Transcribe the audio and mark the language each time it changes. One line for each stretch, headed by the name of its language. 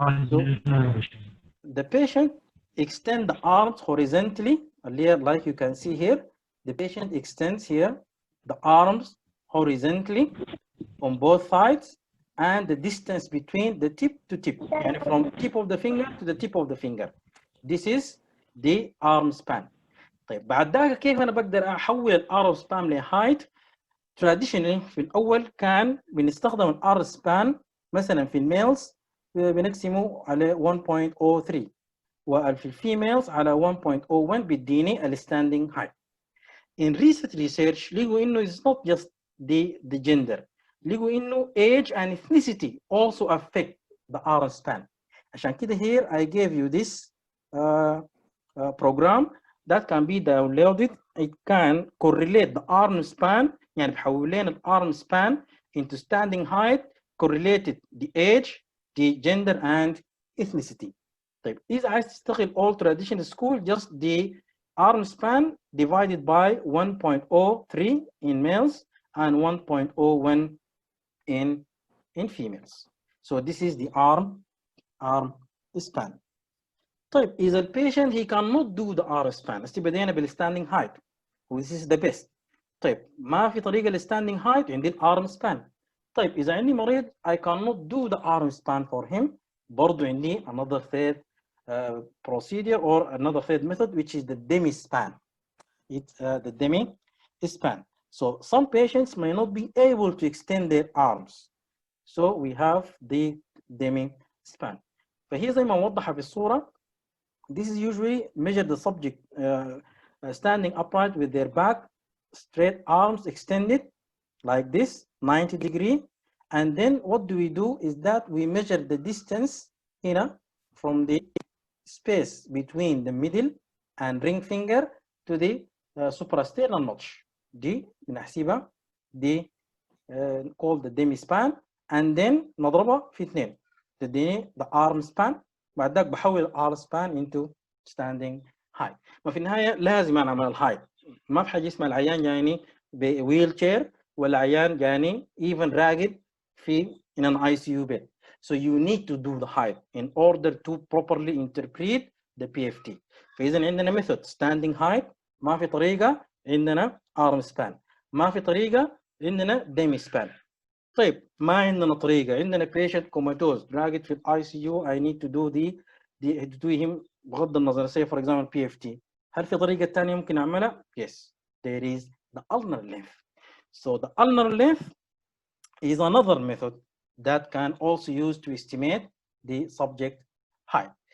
English: So the patient extend the arms horizontally, like you can see here. The patient extends here the arms horizontally on both sides, and the distance between the tip to tip, and from tip of the finger to the tip of the finger. This is the arm span.
Arabic: طيب بعد ذاك كيف أنا بقدر أحول الارم سبان لهايت؟ traditionally في الأول كان بنستخدم الارم سبان مثلا في الميلز بنقسمه على 1.03 وفي الفيميلز على 1.01 بيديني الستاندينج هايت.
English: In recent research
Arabic: لقوا إنه
English: it's not just the gender.
Arabic: لقوا إنه
English: age and ethnicity also affect the arm span.
Arabic: عشان كده
English: here I gave you this program that can be downloaded. It can correlate the arm span,
Arabic: يعني بحول لنا
English: arm span into standing height correlated the age, the gender and ethnicity.
Arabic: طيب إذا عايز تشتغل
English: all traditional school, just the arm span divided by 1.03 in males and 1.01 in females. So this is the arm span.
Arabic: طيب إذا البيشنت
English: he cannot do the arm span،
Arabic: هسه بدينا بالستاندينج هايت
English: this is the best.
Arabic: طيب ما في طريقة للستاندينج هايت، عندي الارم سبان. طيب إذا عندي مريض
English: I cannot do the arm span for him،
Arabic: برضو عندي
English: another third procedure or another third method which is the demi span. It's the demi span. So some patients may not be able to extend their arms. So we have the demi span.
Arabic: فهي زي ما موضحة في الصورة.
English: This is usually measure the subject standing upright with their back straight, arms extended like this, 90 degree. And then what do we do is that we measure the distance from the space between the middle and ring finger to the suprasternal notch.
Arabic: دي بنحسبها دي
English: called the demi span. And then
Arabic: نضربها في اثنين تديني
English: the arm span.
Arabic: بعد ذاك بحول الارم سبان
English: into standing height.
Arabic: ما في النهايه لازم انا اعمل الهايت. ما في حاجه اسمها العيان جاني بويل تشير ولا عيان جاني even راقد في
English: in an ICU bed. So you need to do the height in order to properly interpret the PFT.
Arabic: فاذا عندنا method standing height، ما في طريقه عندنا arm span، ما في طريقه عندنا demi span. طيب ما عندنا طريقه، عندنا
English: patient comatose
Arabic: راقد في الاي سي يو
English: I need to do him
Arabic: بغض النظر
English: say for example PFT.
Arabic: هل في طريقه ثانيه ممكن اعملها؟
English: Yes, there is the ulnar length. So the ulnar length is another method that can also use to estimate the subject height.